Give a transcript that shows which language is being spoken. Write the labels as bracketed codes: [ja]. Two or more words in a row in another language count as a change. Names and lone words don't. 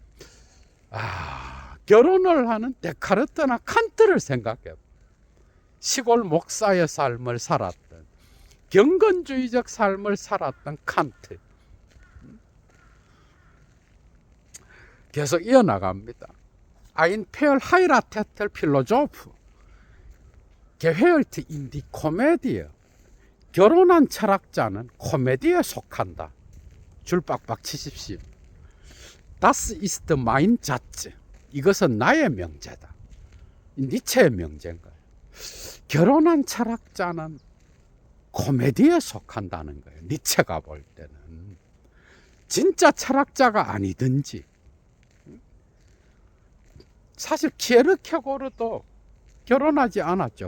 [ko] 결혼을 하는 데카르트나 칸트를 생각해봐. 시골 목사의 삶을 살았던, 경건주의적 삶을 살았던 칸트. 계속 이어나갑니다. [de] Ein verheirateter Philosoph gehört in die Komödie. [ko] 결혼한 철학자는 코미디에 속한다. 줄 빡빡 치십시오. [de] Das ist mein Satz. [ko] 이것은 나의 명제다. 니체의 명제인 거예요. 결혼한 철학자는 코미디에 속한다는 거예요. 니체가 볼 때는. 진짜 철학자가 아니든지. 사실 키에르케고르도 결혼하지 않았죠.